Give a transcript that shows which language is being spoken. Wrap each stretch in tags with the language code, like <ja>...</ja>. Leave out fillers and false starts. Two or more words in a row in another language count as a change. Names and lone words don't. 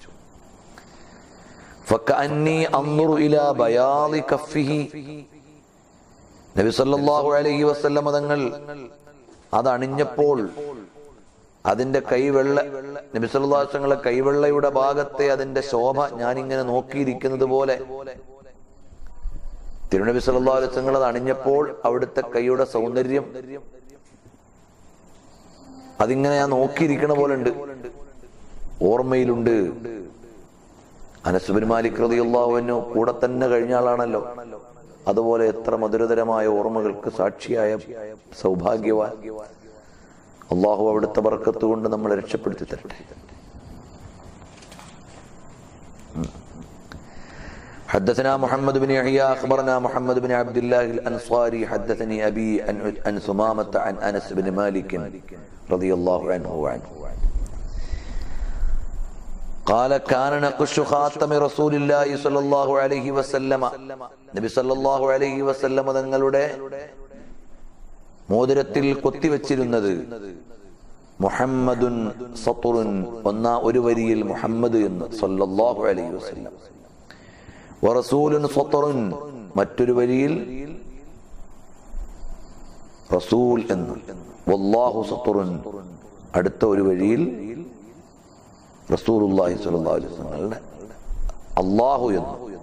<ar>فكأني أنظر إلى بياض كفه,</ar> <ml>നബി</ml> <ar>صلى الله عليه وسلم</ar> <ml>തങ്ങൾ അത് അണിഞ്ഞപ്പോൾ അതിന്റെ കൈവെള്ള, നബി</ml> <ar>صلى الله عليه وسلم</ar> <ml>കൈവെള്ളയുടെ ഭാഗത്തെ അതിന്റെ ശോഭ ഞാനിങ്ങനെ നോക്കിയിരിക്കുന്നത് പോലെ തിരുനബി</ml> <ar>صلى الله عليه وسلم</ar> <ml>അത് അണിഞ്ഞപ്പോൾ അവിടുത്തെ കൈയുടെ സൗന്ദര്യം അതിങ്ങനെ ഞാൻ നോക്കിയിരിക്കണ പോലെ ഉണ്ട്, ഓർമ്മയിലുണ്ട്. അനസ് ബിൻ മാലിക്</ml> <ar>رضي الله عنه</ar> <ml>കൂടെ തന്നെ കഴിഞ്ഞ ആളാണല്ലോ. അതുപോലെ എത്ര മധുരതരമായ ഓർമ്മകൾക്ക് സാക്ഷിയായ സൗഭാഗ്യവാൻ. അള്ളാഹു അവിടുത്തെ ബർക്കത്ത് കൊണ്ട് നമ്മളെ രക്ഷപ്പെടുത്തി തരട്ടെ.</ml> <ar>حدثنا محمد بن يحيى أخبرنا محمد بن عبد الله الأنصاري حدثني أبي عن ثمامة عن أنس بن مالك رضي الله عنه وعنه قال كان نقش خاتم رسول الله صلى الله عليه وسلم.</ar> <ml>നബി</ml> <ar>صلى الله عليه وسلم</ar> <ml>തങ്ങളുടെ മോതിരത്തിൽ കൊത്തിവെച്ചിരുന്നത്</ml> <ar>محمد سطر,</ar> <ml>ഒരു വരിയിൽ മുഹമ്മദ് എന്ന്</ml> <ar>صلى الله عليه وسلم, ورسول سطر,</ar> <ml>മറ്റൊരു വരിയിൽ റസൂൽ എന്ന്,</ml> <ar>والله سطر,</ar> <ml>അടുത്ത ഒരു വരിയിൽ</ml> <ar>رسول الله صلى الله عليه وسلم الله</ar> <ml>എന്ന്.</ml>